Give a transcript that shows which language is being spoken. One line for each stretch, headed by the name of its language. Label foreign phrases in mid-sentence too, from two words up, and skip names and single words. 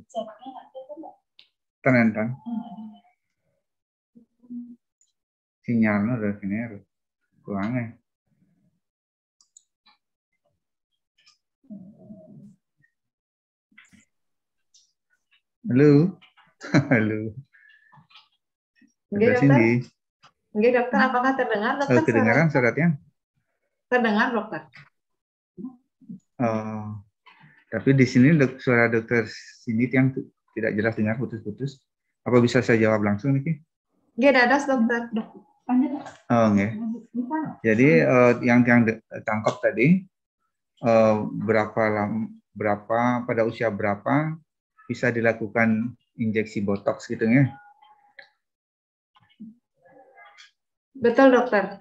Indonesian: Tenang. Sinyalnya udah gini harus kurangnya. Halo. Halo. Nggih, dokter. Nggih, dokter, apakah terdengar, dokter? Kedengaran suratnya? Terdengar, dokter. Tapi di sini suara dokter Cindy yang tidak jelas dengar, putus-putus. Apa bisa saya jawab langsung nih? Nggih, dadas, dokter. Nggih. Jadi yang tangkap tadi berapa pada usia berapa bisa dilakukan injeksi botox gitu ya? Betul, dokter.